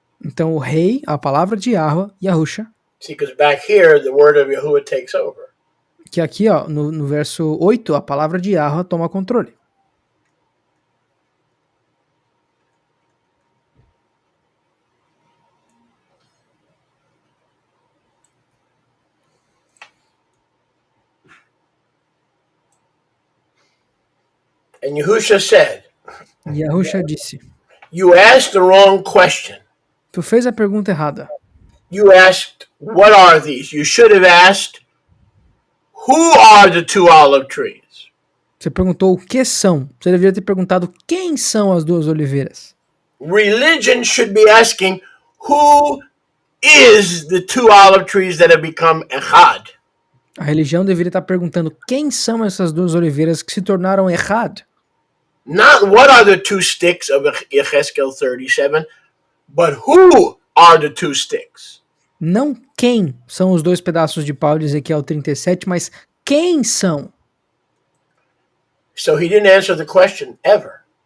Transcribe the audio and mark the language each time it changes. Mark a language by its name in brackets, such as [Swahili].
[Portuguese] Então o rei, a palavra de Yahweh, Yahusha. [English] See, because back here, the word of Yahuwah takes over. [Portuguese] Que aqui, ó, no verso 8, a palavra de Yahweh toma controle. [English] And Yahusha said, [Portuguese] Yahusha disse, [English] you asked the wrong question. [Portuguese] Tu fez a pergunta errada. [English] You asked, what are these? You should have asked, who are the two olive trees? [Portuguese] Você perguntou o que são. Você deveria ter perguntado quem são as duas oliveiras. [English] Religion should be asking, who is the two olive trees that have become echad? [Portuguese] A religião deveria estar perguntando quem são essas duas oliveiras que se tornaram errado. [English] Not what are the two sticks of Ezekiel 37, but who are the two sticks? [Portuguese] Não quem são os dois pedaços de pau de Ezequiel 37, mas quem são. [English] So he didn't answer the question ever.